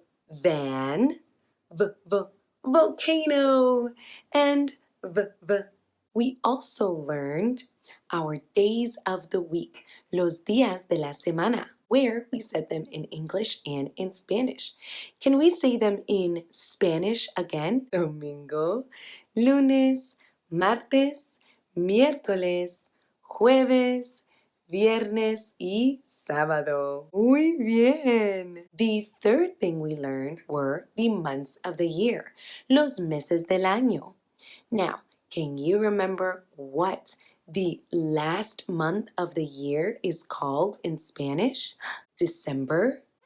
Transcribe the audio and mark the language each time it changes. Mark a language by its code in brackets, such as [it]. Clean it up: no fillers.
[en] Van, volcano, and we also learned our days of the week, [es] los días de la semana, [en] where we said them in English and in Spanish. Can we say them in Spanish again? [es] Domingo, lunes, martes, miércoles, jueves, viernes y sábado. Muy bien! [en] The third thing we learned were the months of the year, [es] los meses del año. [en] Now, can you remember what the last month of the year is called in Spanish? December.